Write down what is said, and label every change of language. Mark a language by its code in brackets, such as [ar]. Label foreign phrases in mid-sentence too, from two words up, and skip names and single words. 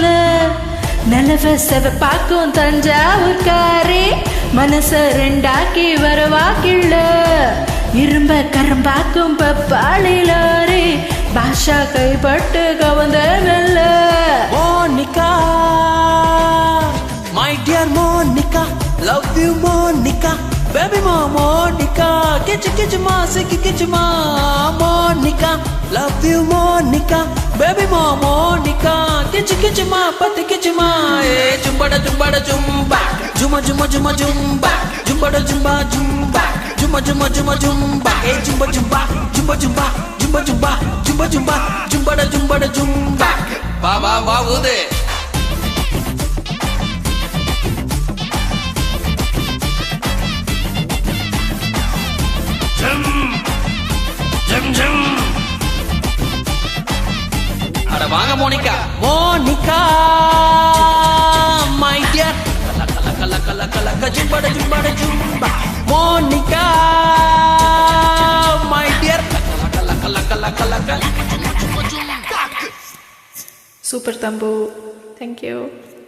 [ta] நிலவ செவப்பாக்கும் தஞ்சாவூர்காரே, மனச ரெண்டாக்கி வரவாக்கில்ல. இரும்ப கரம்பாக்கும் பப்பாளிலாரே, பாஷா கைப்பட்டு கவந்த மெல்ல. மோனிகா, [en] my dear Monica, love you Monica, baby ma Monica, kichi kichi ma siki kichi ma Monica, love you Monica, baby ma Monica, kichi kichi ma pati kichi ma. Hey jumbada jumbada jumba, juma juma juma jumba, jumbada jumba jumba, juma juma juma jumba. Hey jumba jumba jumba jumba jumba jumba jumba jumba, jumbada jumbada jumba. Va va va ude. Jum jum jum. [ta] அட வாங்க மோனிகா. மோனிகா, [en] my dear, kala kala kala kala kala jumbada jumbada jumba. Monica, my dear, kala kala kala kala kala. Super Tambu, thank you.